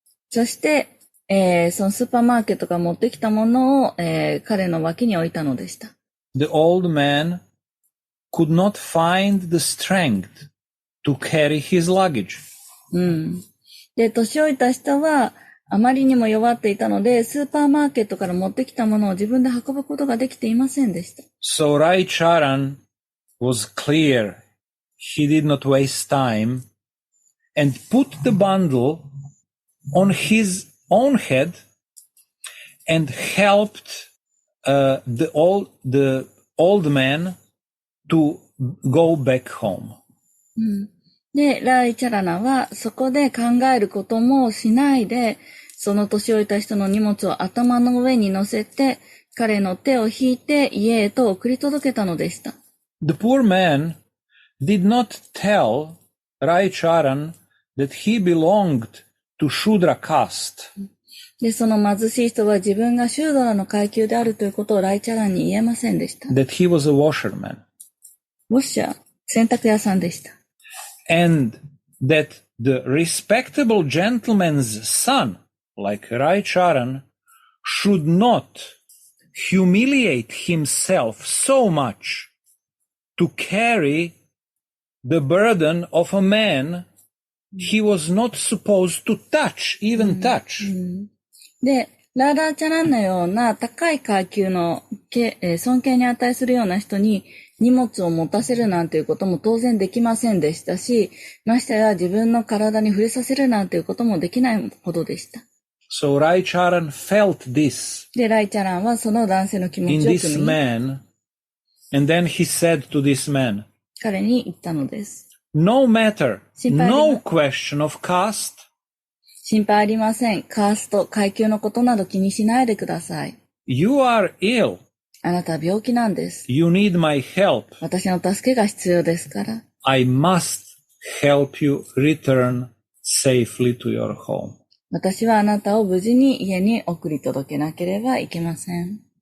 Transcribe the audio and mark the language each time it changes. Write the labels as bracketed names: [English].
[Japanese] そして、そのスーパーマーケットから持ってきたものを、彼の脇に置いたのでした。 [English] The old man could not find the strength to carry his luggage. [Japanese] で、年老いた人は、あまりにも弱っていたので、スーパーマーケットから持ってきたものを自分で運ぶことができていませんでした。 [English] So Rai Charan was clear. He did not waste time and put the bundle on his own head and helped the old man to go back home. [Japanese] で、ライチャラナはそこで考えることもしないで、その年老いた人の荷物を頭の上に乗せて、彼の手を引いて家へと送り届けたのでした。 [English] The poor man did not tell Rai Charan that he belonged to Shudra caste. [Japanese] で、その貧しい人は自分がシュードラの階級であるということをライチャランに言えませんでした。 [English] That he was a washerman. [Japanese] ウォッシャー、洗濯屋さんでした。 [English] And that the respectable gentleman's son, like Rai Charan, should not humiliate himself so much to carry the burden of a man he was not supposed to touch, even touch. [Japanese] で、ラーダーチャランのような高い階級の尊敬に値するような人に荷物を持たせるなんていうことも当然できませんでしたし、ましてや自分の体に触れさせるなんていうこともできないほどでした。 [English] So Rai Charan felt this [Japanese] で、ライチャランはその男性の気持 [English] in [Japanese] ちを [English] this [Japanese] 汲み、 [English] man, and then he said to this man, [Japanese] 彼に言ったのです。 [English] no matter, [Japanese] 心配ありま- [English] no question of caste, [Japanese] 心配ありません。カースト、階級のことなど気にしないでください。 [English] you are ill, [Japanese] あなたは病気なんです。 [English] you need my help, [Japanese] 私の助けが必要ですから。 [English] I must help you return safely to your home. [Japanese] 私はあなたを無事に家に送り届けなければいけません。